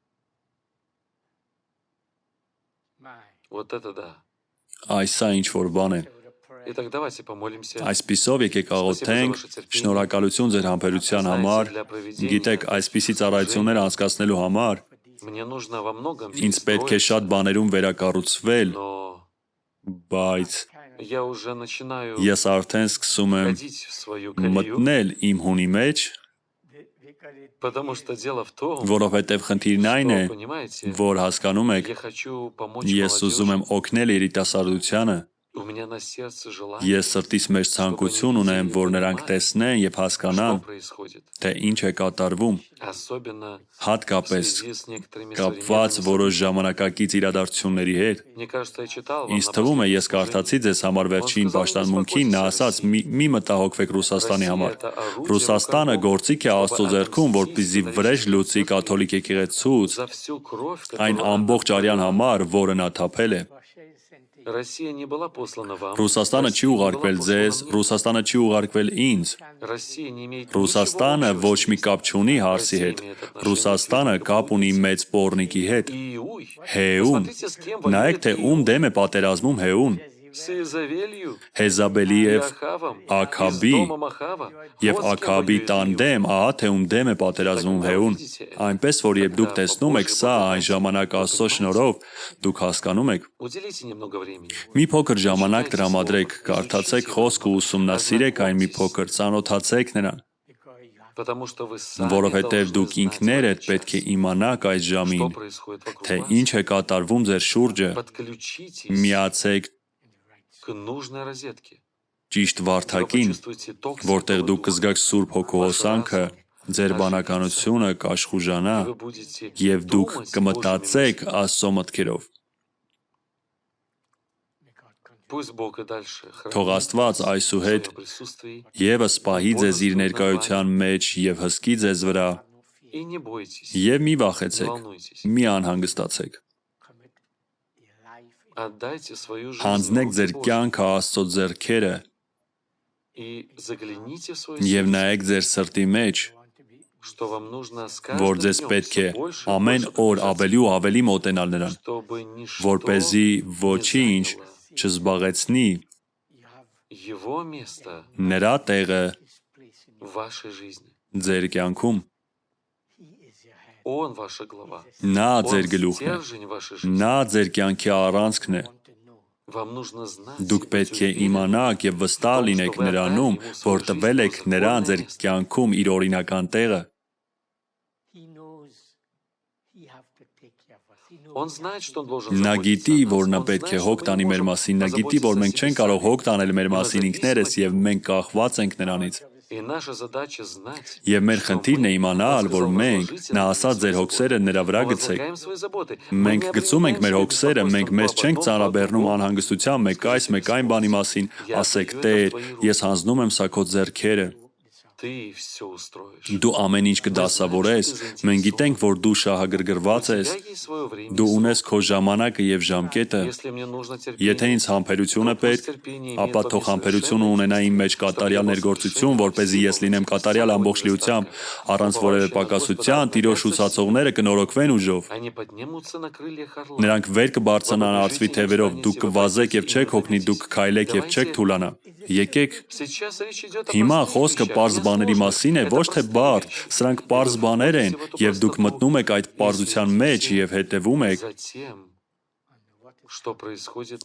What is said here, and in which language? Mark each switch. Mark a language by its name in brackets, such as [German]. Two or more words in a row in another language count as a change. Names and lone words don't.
[Armenian] Այս սա ինչ-որ բան է։ Այսպիսով եկեք աղոթենք, շնորհակալություն ձեր համբերության համար, գիտեք, այսպիսի ծառայություններ անցկացնելու համար, ինձ պետք է շատ բաներում վերակառուցվել, բայց [Russian] я уже начинаю [Armenian] Ես արդեն սկսում եմ [Russian] ходить в свою колею, [Armenian] մտնել իմ հունի մեջ, [Russian] потому что дело в том, [Armenian] որովհետև խնդիրն այն է, [Russian] что, понимаете, [Armenian] որ հասկանում եք, [Russian] я хочу помочь [Armenian] ես ուզում եմ [Russian] молодежи. [Armenian] օգնել երիտասարդությանը, [Russian] У меня на сердце желание, [Armenian] ես սրտիս մեջ ցանկություն ունեմ, որ նրանք տեսնեն եւ [Russian] что [Armenian] հասկանան, [Russian] происходит. [Armenian] թե ինչ է կատարվում, [Russian] Особенно в [Armenian] հատկապես [Russian] связи с некоторыми [Armenian] կապված [Russian] современными [Armenian] որոշ [Russian] событиями. [Armenian] ժամանակակից իրադարձությունների հետ։ [Russian] Мне кажется, я читал вам [Armenian] Ինձ [Russian] на [Armenian] թվում է, [Russian] последнем [Armenian] ես կարդացի [Russian] служении. [Armenian] ձեզ համար վերջին պաշտամունքին, նա ասաց՝ մի մտահոգվեք Ռուսաստանի համար։ Ռուսաստանը գործիք է Աստծո ձեռքում, որպեսզի վրեժ լուծի կաթոլիկ եկեղեցուց [Russian] За всю кровь, [Armenian] այն [Russian] которую она [Armenian] ամբողջ արյան [Russian] пролила. [Armenian] համար, որը նա թափել է։ [Russian] Россия не была послана вам. [Armenian] Ռուսաստանը չի [Russian] Россия не была [Armenian] ուղարկվել [Russian] послана [Armenian] ձեզ, [Russian] мне. [Armenian] Ռուսաստանը չի ուղարկվել ինձ։ [Russian] Россия не имеет [Armenian] Ռուսաստանը [Russian] ничего [Armenian] ոչ մի [Russian] общего [Armenian] կապ [Russian] с [Armenian] չունի [Russian] этим. [Armenian] հարցի [Russian] Россия [Armenian] հետ։ [Russian] имеет отношение [Armenian] Ռուսաստանը [Russian] к [Armenian] կապ ունի [Russian] Путину. [Armenian] մեծ պոռնիկի հետ։ [Russian] Иуй. [Armenian] Հեում։ [Russian] Посмотрите, с кем [Armenian] Նայեք, [Russian] воюет [Armenian] թե ում [Russian] Иуй. [Armenian] դեմ է պատերազմում Հեուն։ [Russian] С Иезавелью [Armenian] Հեզաբելի [Russian] и [Armenian] եւ [Russian] Ахавом. [Armenian] Աքաբի [Russian] Из дома Махава. [Armenian] եւ [Russian] Вот с кем [Armenian] Աքաբի [Russian] воюет [Armenian] տան [Russian] Иуй. [Armenian] դեմ, ահա թե ում դեմ է պատերազմում Հեուն։ Այնպես որ երբ դուք տեսնում եք սա այն ժամանակ Աստծո շնորհով, դուք հասկանում եք։ [Russian] Уделите немного времени. [Armenian] Մի փոքր ժամանակ տրամադրեք, կարդացեք խոսքը, ուսումնասիրեք այն մի փոքր, ծանոթացեք նրան, [Russian] Потому что вы сами [Armenian] որովհետև դուք [Russian] должны знать [Armenian] ինքներդ [Russian] в этот [Armenian] պետք է [Russian] час, [Armenian] իմանաք այդ [Russian] что [Armenian] ժամին, [Russian] происходит вокруг [Armenian] թե [Russian] вас. [Armenian] ինչ է կատարվում ձեր շուրջը, [Russian] Подключитесь [Armenian] միացեք [Russian] к нужной розетке. [Armenian] ճիշտ [Russian] Вы [Armenian] վարդակին, [Russian] почувствуете ток [Armenian] որտեղ [Russian] Святого [Armenian] դուք [Russian] Духа, [Armenian] կզգաք Սուրբ Հոգու հոսանքը, ձեր բանականությունը կաշխուժանա [Russian] и вы будете [Armenian] եւ դուք [Russian] думать [Armenian] կմտածեք [Russian] Божьими мыслями. [Armenian] Աստծո մտքերով։ [Russian] Пусть Бог и дальше [Armenian] Թող [Russian] хранит [Armenian] Աստված [Russian] вас в [Armenian] այսուհետ [Russian] своем присутствии. [Armenian] եւս պահի ձեզ իր ներկայության մեջ եւ հսկի ձեզ վրա [Russian] И не бойтесь, [Armenian] եւ մի [Russian] не [Armenian] վախեցեք, [Russian] волнуйтесь. [Armenian] մի անհանգստացեք։ [Russian] Отдайте свою жизнь в [Armenian] Հանձնեք [Russian] руки [Armenian] ձեր [Russian] Божьи [Armenian] կյանքը Աստծո ձեռքերը [Russian] и загляните в свое [Armenian] եւ [Russian] сердце, [Armenian] նայեք ձեր սրտի մեջ, [Russian] что вам нужно с [Armenian] որ [Russian] каждым [Armenian] ձեզ [Russian] днем [Armenian] պետք է [Russian] все больше и [Armenian] ամեն [Russian] больше [Armenian] օր [Russian] приближаться, [Armenian] ավելի ու ավելի մոտենալ նրան, [Russian] чтобы ничто [Armenian] որպեսզի [Russian] не [Armenian] ոչինչ [Russian] заняло [Armenian] չզբաղեցնի [Russian] его место [Armenian] նրա տեղը [Russian] в вашей жизни. [Armenian] ձեր կյանքում։ [Russian] Он ваша глава. [Armenian] Նա [Russian] Он [Armenian] ձեր գլուխն է, [Russian] стержень вашей жизни. [Armenian] նա ձեր կյանքի առանցքն է։ [Russian] Вам нужно знать [Armenian] Դուք [Russian] и быть [Armenian] պետք է [Russian] уверенным [Armenian] իմանաք եւ վստահ լինեք նրանում, որ տվել եք նրան ձեր կյանքում իր օրինական տեղը։ [Russian] Он знает, что он должен [Armenian] Նա [Russian] заботиться [Armenian] գիտի, [Russian] о нас. [Armenian] որ նա [Russian] Он [Armenian] պետք է [Russian] знает, [Armenian] հոգ [Russian] что мы [Armenian] տանի [Russian] не [Armenian] մեր [Russian] можем [Armenian] մասին, նա գիտի, [Russian] позаботиться [Armenian] որ [Russian] о [Armenian] մենք [Russian] себе [Armenian] չենք կարող [Russian] сами. [Armenian] հոգ տանել մեր [Russian] Мы [Armenian] մասին [Russian] зависимы [Armenian] ինքներս [Russian] от [Armenian] եւ [Russian] него. [Armenian] մենք կախված ենք նրանից։ [Russian] И наша задача знать, [Armenian] Եվ մեր [Russian] что [Armenian] խնդիրն է [Russian] мы, [Armenian] իմանալ, [Russian] он [Armenian] որ [Russian] сказал, [Armenian] մենք, [Russian] возложите [Armenian] նա [Russian] на него [Armenian] ասաց ձեր [Russian] свои [Armenian] հոգսերը [Russian] заботы. [Armenian] նրա վրա [Russian] Мы [Armenian] գցեք։ [Russian] возлагаем свои заботы. Мы [Armenian] Մենք [Russian] не [Armenian] գցում ենք մեր [Russian] обременяем [Armenian] հոգսերը, [Russian] своим [Armenian] մենք մեզ [Russian] беспокойством [Armenian] չենք [Russian] по [Armenian] ծանրաբեռնում [Russian] одному, [Armenian] անհանգստությամբ, մեկ այս, մեկ այն բանի մասին, ասեք Տեր, ես հանձնում եմ սա քո ձեռքերը, [Russian] ты все устроишь. [Armenian] դու ամեն ինչ կդասավորես, մենք գիտենք, որ դու շահագրգռված [Russian] У [Armenian] ես, [Russian] тебя есть свое время. [Armenian] դու ունես քո ժամանակը եւ ժամկետը, [Russian] Если мне нужно [Armenian] եթե [Russian] терпение, [Armenian] ինձ համբերությունը [Russian] то пусть [Armenian] պետք, [Russian] терпение [Armenian] ապա [Russian] имеет во [Armenian] թող [Russian] мне [Armenian] համբերությունը [Russian] совершенное [Armenian] ունենա իմ մեջ [Russian] чтобы [Armenian] կատարյալ [Russian] я был [Armenian] ներգործություն, [Russian] совершенен [Armenian] որպեսզի [Russian] во [Armenian] ես [Russian] всем [Armenian] լինեմ կատարյալ [Russian] всякого [Armenian] ամբողջ լիությամբ, [Russian] недостатка, [Armenian] առանց [Russian] уповающий [Armenian] որևէ [Russian] на Господа [Armenian] պակասության, Տիրոջ [Russian] обновятся [Armenian] ուսացողները կնորոգվեն ուժով, [Russian] Они поднимутся на крыльях орла. [Armenian] նրանք վեր կբարձրանան արծվի թևերով, դուք կվազեք եւ չեք հոգնի, դուք կքայլեք եւ չեք թուլանա։ Եկեք, [Russian] Сейчас речь идет о [Armenian] հիմա [Russian] простых [Armenian] խոսքը [Russian] вещах, [Armenian] պարզ [Russian] не [Armenian] բաների [Russian] сложных. [Armenian] մասին է, [Russian] Это [Armenian] ոչ թե [Russian] простые [Armenian] բարդ, [Russian] вещи. [Armenian] սրանք [Russian] И [Armenian] պարզ [Russian] вы [Armenian] բաներ են, [Russian] входите в эту [Armenian] եւ дուք [Russian] простоту [Armenian] մտնում եք այդ [Russian] и [Armenian] պարզության մեջ [Russian] следите [Armenian] եւ հետեւում եք, [Russian] за тем, что происходит на